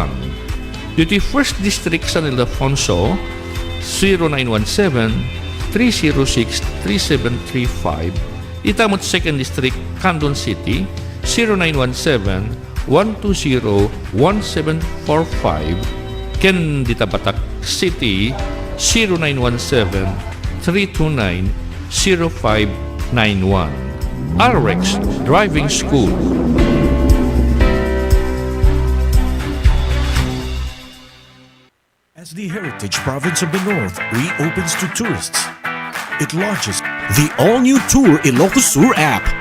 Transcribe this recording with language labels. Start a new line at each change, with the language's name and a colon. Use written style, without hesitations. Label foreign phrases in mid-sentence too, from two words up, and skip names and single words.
Iloko: Dito 1st District San Ildefonso 0917-306-3735. Itamot 2nd District Candon City 0917-120-1745 ken dita Batak City 0917-329-0591.
English: RX Driving School. As the Heritage Province of the North reopens to tourists, it launches the all-new Tour Ilocos Sur app.